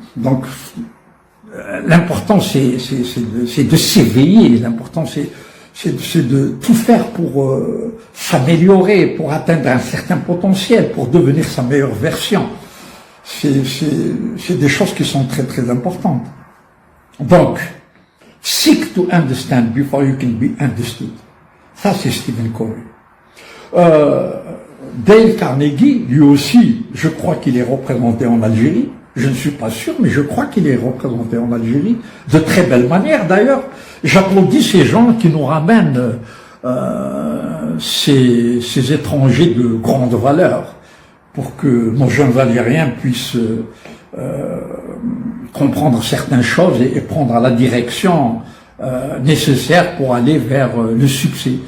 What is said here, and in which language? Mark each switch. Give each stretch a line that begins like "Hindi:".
French: Donc, l'important c'est de s'éveiller. L'important c'est de tout faire pour s'améliorer, pour atteindre un certain potentiel, pour devenir sa meilleure version. C'est des choses qui sont très très importantes. Donc,
English: seek to understand before you can be understood.
French: Ça, c'est Stephen Covey. Dale Carnegie, lui aussi, je crois qu'il est représenté en Algérie. Je ne suis pas sûr, mais je crois qu'il est représenté en Algérie. De très belle manière, d'ailleurs. J'applaudis ces gens qui nous ramènent ces étrangers de grande valeur pour que nos jeunes Algériens puissent comprendre certaines choses et prendre la direction nécessaire pour aller vers le succès.